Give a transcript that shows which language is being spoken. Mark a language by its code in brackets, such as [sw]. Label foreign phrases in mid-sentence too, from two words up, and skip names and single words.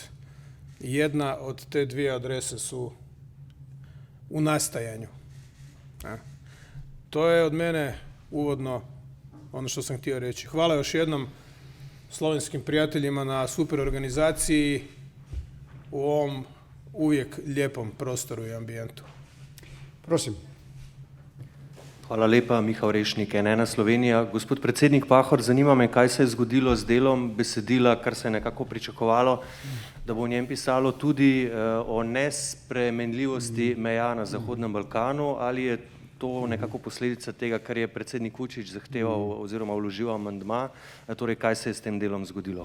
[hr] Jedna od te dvije adrese su u nastajanju. To je od mene uvodno ono što sam htio reći. Hvala još jednom slovenskim prijateljima na super organizaciji u ovom uvijek lijepom prostoru i ambijentu. [sl] Prosim. Hvala lepa, Miha Orešnik, N1 Slovenija. Gospod predsednik Pahor, zanima me, kaj se je zgodilo z delom besedila, kar se je nekako pričakovalo, da bo v njem pisalo tudi o nespremenljivosti meja na Zahodnem Balkanu, ali je to nekako posledica tega, kar je predsednik Vučić zahteval oziroma vložil amandma, torej kaj se je s tem delom zgodilo?